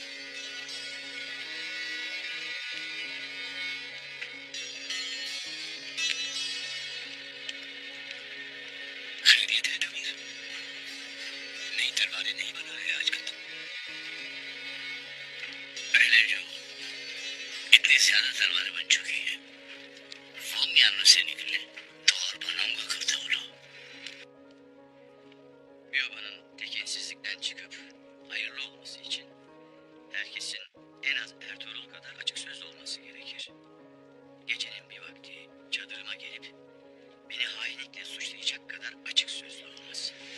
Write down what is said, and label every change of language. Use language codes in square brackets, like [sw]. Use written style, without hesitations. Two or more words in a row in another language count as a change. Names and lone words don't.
[hi] खैरियत है तमीर? नई तलवारें नहीं बना है आजकल? पहले जो इतनी ज्यादा तलवारें बन चुकी हैं, वो म्यानों से निकले तो और बनाऊंगा करते हो लोग। [tr] Bir obanın tekinsizlikten çıkıp hayırlı olması için herkesin en az Ertuğrul kadar açık sözlü olması gerekir. Gecenin bir vakti çadırıma gelip beni hainlikle suçlayacak kadar açık sözlü olması.